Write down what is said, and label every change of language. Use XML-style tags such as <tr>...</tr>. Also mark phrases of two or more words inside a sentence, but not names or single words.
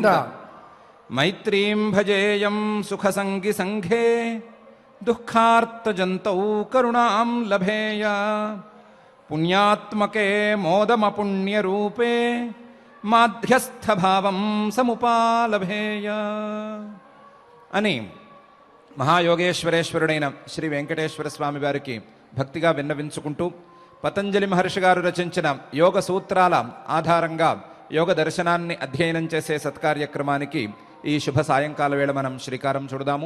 <sa>मैत्रीं भजेयं सुखसंगी संघे दुःखार्तजन्तौ करुणां लभेय। पुण्यात्मके मोदमपुण्यरूपे माध्यस्थभावं समुपालभेय</sa> <te>అని మహాయోగేశ్వరేశ్వరుడైన శ్రీ వెంకటేశ్వర స్వామి వారికి భక్తిగా విన్నవించుకుంటూ పతంజలి మహర్షి గారు రచించిన యోగ సూత్రాల ఆధారంగా యోగ దర్శనాన్ని అధ్యయనం చేసే సత్కార్యక్రమానికి ఈ శుభ సాయంకాల వేళ మనం శ్రీకారం చుడదాము.</te>